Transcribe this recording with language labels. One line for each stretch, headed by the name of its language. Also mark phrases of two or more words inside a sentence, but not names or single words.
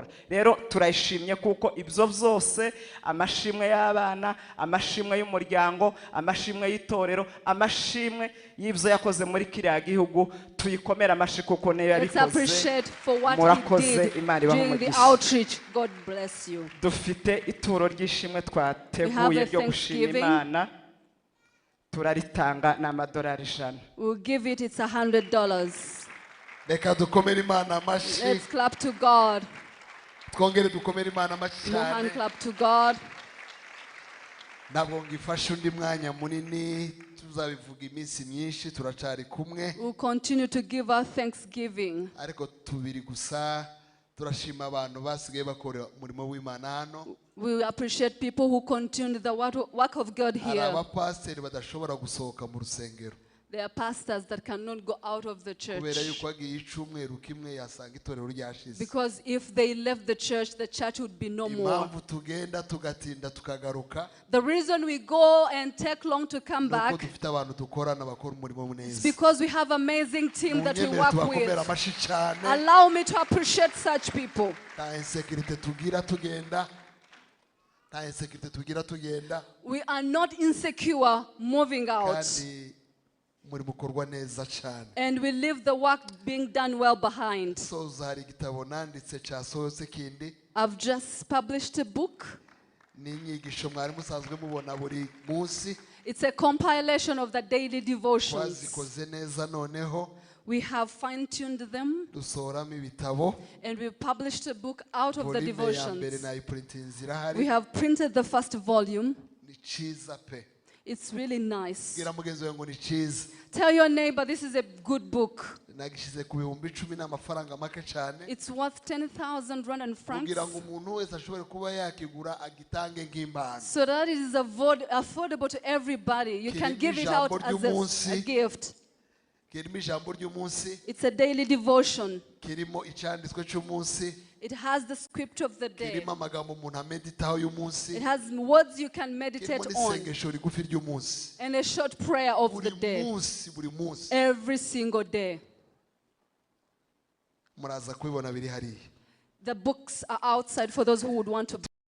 Kinyarwanda: Rero turayishimye kuko ibyo byose, amashimwe y'abana, amashimwe y'umuryango, amashimwe y'itorero, amashimwe y'ibyo yakoze muri kiriya gihugu, tuyikomera amashi kuko niyo yabikoze. Murakoze, Imana ibahe umugisha. Dufite ituro ry'ishimwe twateguye ryo gushima Imana, turaritanga n'amadolari 100.
English: We'll give it, it's $100.
Kinyarwanda: Reka dukomere Imana amashi.
English: Let's clap to God.
Kinyarwanda: Twongere dukomere Imana amashi
English: More hand
Kinyarwanda: cyane.
English: clap to God.
Kinyarwanda: Ntabwo ngifashe undi mwanya munini, tuzabivuga iminsi myinshi, turacari kumwe.
English: We'll continue to give our thanksgiving.
Kinyarwanda: Ariko tubiri gusa turashima abantu basigaye bakora umurimo w'Imana hano.
English: We appreciate people who continue the work of God
Kinyarwanda: Hari
English: here.
Kinyarwanda: abapasiteri badashobora gusohoka mu rusengero
English: There are pastors that cannot go out of the
Kinyarwanda: kubera
English: church.
Kinyarwanda: yuko agiye icumweru kimwe yasanga itorero ryashize.
English: Because if they left the church would be no more.
Kinyarwanda: Impamvu tugenda tugatinda tukagaruka
English: The reason we go and take long to come
Kinyarwanda: nuko
English: back
Kinyarwanda: dufite abantu dukorana bakora umurimo
English: is
Kinyarwanda: neza.
English: because we have amazing team that we
Kinyarwanda: Munyemere
English: work
Kinyarwanda: tubakomera
English: with.
Kinyarwanda: amashi cyane.
English: Allow me to appreciate such people.
Kinyarwanda: Nta insekirite tugira tugenda. Nta insekirite tugira tugenda.
English: We are not insecure moving out.
Kinyarwanda: Kandi umurimo ukorwa neza cyane.
English: And we leave the work being done well behind.
Kinyarwanda: Soza hari igitabo nanditse cyasohotse kindi.
English: I've just published a book.
Kinyarwanda: Ni inyigisho mwari musanzwe mubona buri munsi.
English: It's a compilation of the daily devotions.
Kinyarwanda: Twazikoze neza noneho.
English: We have fine-tuned them.
Kinyarwanda: Dusohoramo ibitabo.
English: And we published a book out of the
Kinyarwanda: Volume ya mbere
English: devotions.
Kinyarwanda: nayiprintinze irahari.
English: We have printed the first volume.
Kinyarwanda: Ni cyiza pe.
English: It's really nice.
Kinyarwanda: Bwira mugenzi wawe ngo ni cyiza.
English: Tell your neighbor this is a good book.
Kinyarwanda: Nagishize ku bihumbi 10 n'amafaranga make cyane.
English: It's worth 10,000 rand and francs.
Kinyarwanda: Kugira ngo umuntu wese ashobore kuba yakigura agitange nk'impano.
English: So that it is affordable to everybody. You can give it out as a gift.
Kinyarwanda: Kirimo ijambo ry'umunsi.
English: It's a daily devotion.
Kinyarwanda: Kirimo icyanditswe cy'umunsi.
English: It has the script of the day.
Kinyarwanda: Kirimo amagambo umuntu ameditaho y'umunsi.
English: It has words you can meditate
Kinyarwanda: Kirimo
English: on.
Kinyarwanda: n'isengesho rigufi ry'umunsi.
English: And a short prayer of the day.
Kinyarwanda: Buri munsi.
English: Every single day.
Kinyarwanda: Muraza kubibona biri hariya.
English: The books are outside for those who would want to